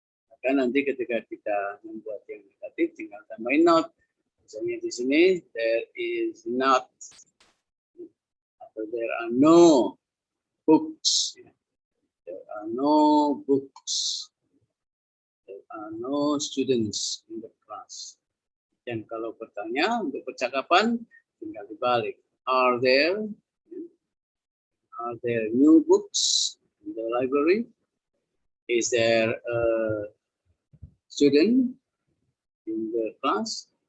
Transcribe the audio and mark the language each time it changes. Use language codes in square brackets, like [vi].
[id] Maka nanti ketika kita membuat yang negatif, tinggal tambahin not. [en] Misalnya di sini there is not, atau there are no books. There are no books. There are no students in the class. [id] Dan kalau bertanya untuk percakapan, tinggal dibalik. [en] Are there new books in the library? Is there a student in the class?